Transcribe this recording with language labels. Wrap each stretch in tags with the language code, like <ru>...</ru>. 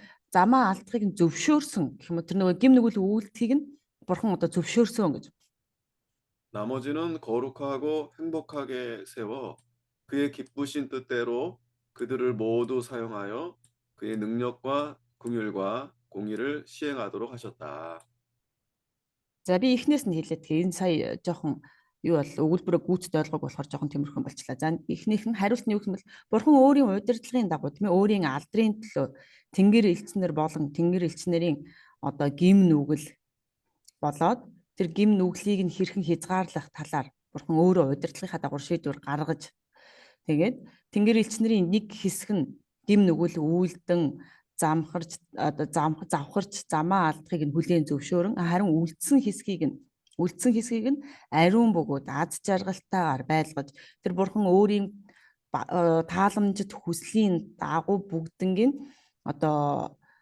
<mn>замаа алдахыг нь зөвшөөрсөн гэх юм уу тэр нөгөө гим нүгэл үйлдэхийг нь бурхан одоо зөвшөөрсөн гэж.</mn> <ko>나머지는 거룩하고 행복하게 세워 그의 기쁘신 뜻대로 그들을 모두 사용하여 그의 능력과 긍휼과 공의를 시행하도록 하셨다.</ko> <mn>За би эхнээс нь хэлээд тэгээ энэ сая жоохон юу бол өгүүлбэрээ гүйцэд ойлгох болохоор жоохон тиймэрхэн болчлаа. За эхнийх нь хариулт нь юу гэсэн бэл бурхан өөрийн удирдлагын дагуу тийм ээ өөрийн алдрын төлөө тэнгэр элчнэр болон тэнгэр элчнэрийн одоо гим нүгэл болоод тэр гим нүглийг нь хэрхэн хязгаарлах талаар бурхан өөрөө удирдлагынхаа дагуу шийдвэр гаргаж тэгээд тэнгэр элчнэрийн нэг хэсэг нь гим нүгэл үйлдэн завхарч замаа алдахыг нь хүлээн зөвшөөрөн харин үлдсэн хэсгийг нь ариун бөгөөд аз жаргалтайгаар байлгаж тэр бурхан өөрийн тааламжит хүслийн дагуу бүгднийг одоо</mn>